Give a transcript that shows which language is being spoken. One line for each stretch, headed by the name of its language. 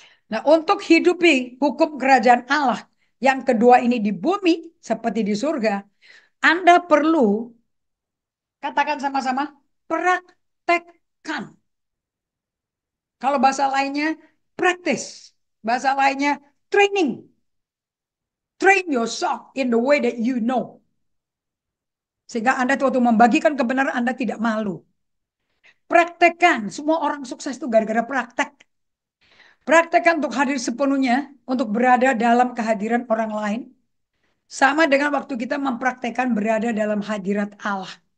Indonesian: Nah untuk hidupi hukum kerajaan Allah. Yang kedua ini di bumi. Seperti di surga. Anda perlu, katakan sama-sama, praktekkan. Kalau bahasa lainnya, practice. Bahasa lainnya, training.
English: Train yourself in the way that you know.
Indonesian: Sehingga Anda waktu membagikan kebenaran Anda tidak malu. Praktekkan. Semua orang sukses itu gara-gara praktek. Praktekkan untuk hadir sepenuhnya. Untuk berada dalam kehadiran orang lain. Sama dengan waktu kita mempraktekkan berada dalam hadirat Allah.